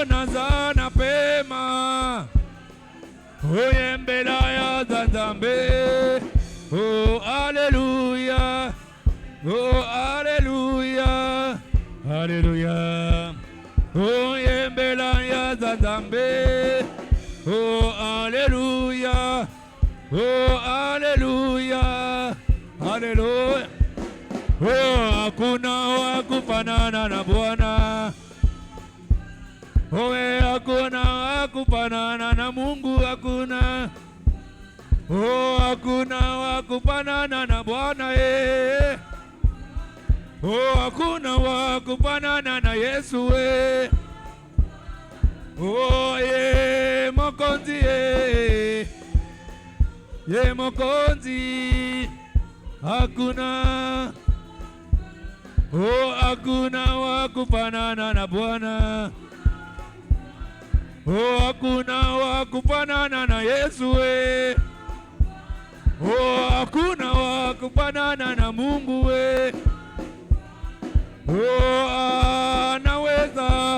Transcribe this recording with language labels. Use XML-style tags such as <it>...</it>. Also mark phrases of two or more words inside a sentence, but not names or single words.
<ln>naza na pema Oyembela ya Nzambe Oh Alléluia Oh Alléluia Alléluia Oyembela ya Nzambe Oh Alléluia Oh Alléluia Alléluia</ln> <sw>Oh hakuna wa kufanana na Bwana Owe hakuna wa kufanana na Mungu hakuna Oh hakuna wa kufanana na Bwana Oh hakuna wa kufanana na Yesu</sw> <ln>Oh ye mokonzi ye mokonzi</ln> <sw>hakuna Oh hakuna wa kufanana na Bwana Oh hakuna wa kufanana na Yesu Oh hakuna wa kufanana na Mungu Oh anaweza</sw>